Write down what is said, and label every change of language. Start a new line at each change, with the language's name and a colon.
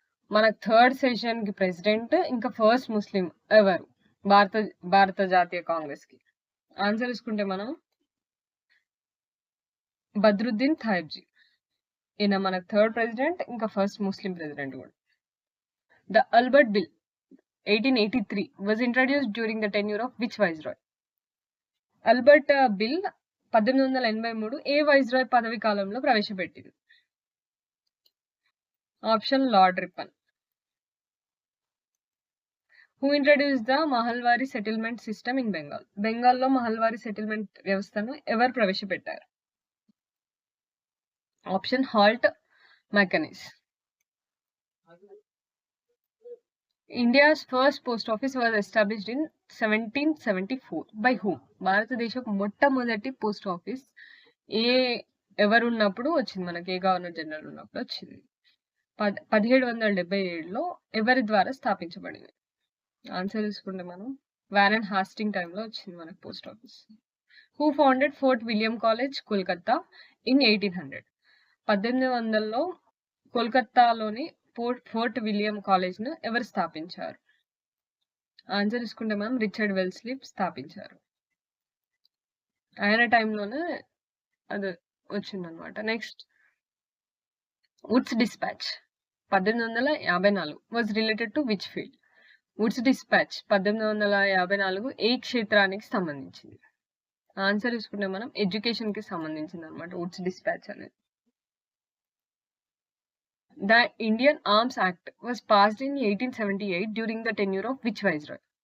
Telugu: మనకు third session కి president ఇంకా ఫస్ట్ ముస్లిం ఎవరు భారత జాతీయ కాంగ్రెస్ కి? ఆన్సర్ చూసుకుంటే మనం బద్రుద్దీన్ థాయిబ్జీ. ఈయన మనకు థర్డ్ ప్రెసిడెంట్ ఇంకా ఫస్ట్ ముస్లిం ప్రెసిడెంట్ కూడా.
English: The Albert bill 1883 was introduced during the tenure of which viceroy?
Telugu: Albert bill 1883 ఏ viceroy పదవి కాలంలో ప్రవేశపెట్టింది? Option lord Ripon.
English: Who introduce the Mahalwari settlement system in Bengal?
Telugu: బెంగాల్లో మహల్వారీ సెటిల్మెంట్ వ్యవస్థను ఎవరు ప్రవేశపెట్టారు? Option halt మెకనిస్.
English: India's first post office was established in 1774 by whom?
Telugu: భారతదేశం మొట్టమొదటి post office ఎవరు ఉన్నప్పుడు వచ్చింది మనకి, ఏ గవర్నర్ జనరల్ ఉన్నప్పుడు వచ్చింది? 1777లో ఎవరి ద్వారా స్థాపించబడింది? ఆన్సర్ చూసుకుంటే మనం వారెన్ హాస్టింగ్ టైంలో వచ్చింది మనకి post office.
English: Who founded Fort William College Kolkata in 1800?
Telugu: 1800లో కోల్కతాలోని ఫోర్ట్ విలియం కాలేజ్ ను ఎవరు స్థాపించారు? ఆన్సర్ చూసుకుంటే మనం రిచర్డ్ వెల్స్లీ స్థాపించారు. ఆయన టైంలోనే అది వచ్చిందనమాట.
English: Next, Wood's dispatch 1854 was related to which field?
Telugu: Woods dispatch 1854 ఏ క్షేత్రానికి సంబంధించింది? ఆన్సర్ చూసుకుంటే మనం ఎడ్యుకేషన్ కి సంబంధించింది అనమాట వుడ్స్ డిస్పాచ్ అనేది.
English: The Indian Arms Act was passed in 1878 during the tenure of which viceroy?